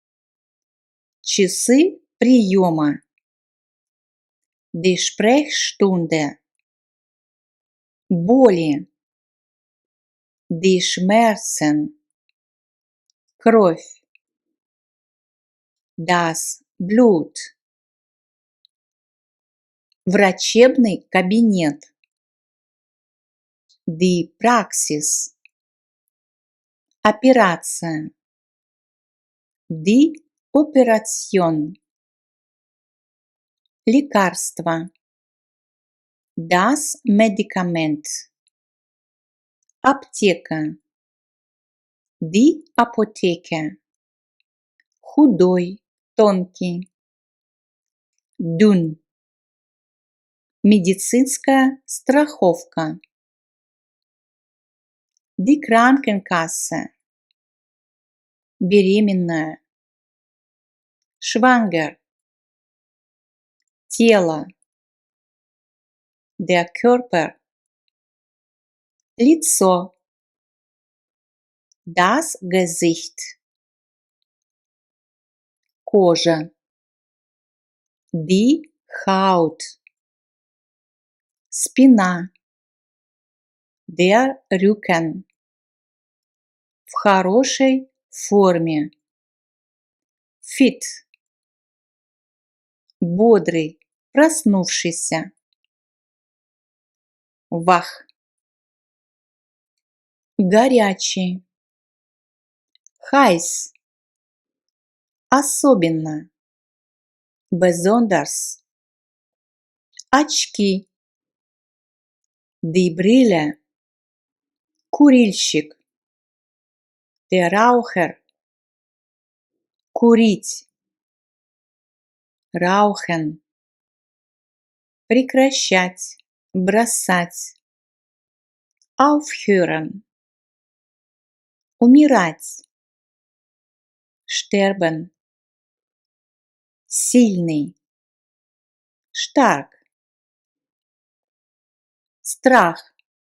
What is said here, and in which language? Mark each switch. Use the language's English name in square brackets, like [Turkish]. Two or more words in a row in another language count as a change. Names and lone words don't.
[Russian] Часы приема. [German] Die Sprechstunde. Боли. Die Schmerzen. Кровь. Das Blut. [Russian] Врачебный кабинет. [German] Die Praxis. Операция. Die Operation. Лекарство. Das Medikament. Аптека. Die Apotheke. [Russian] Худой, тонкий. [German] Dünn. [Russian] Медицинская страховка. [German] Die Krankenkasse. [Russian] Беременная. Schwanger. [German] Тело. Der Körper. Лицо. Das Gesicht. Кожа. Die Haut. Спина. Der Rücken. [Russian] В хорошей форме. Fit. Бодрый, проснувшийся. [German] Wach. Горячий. Heiß. Особенно. Besonders. Очки. Die Brille. Курильщик. Der Raucher. [Russian] Курить. Rauchen. Прекращать, бросать. [German] Aufhören. Умирать. Sterben. Сильный. Stark. Страх.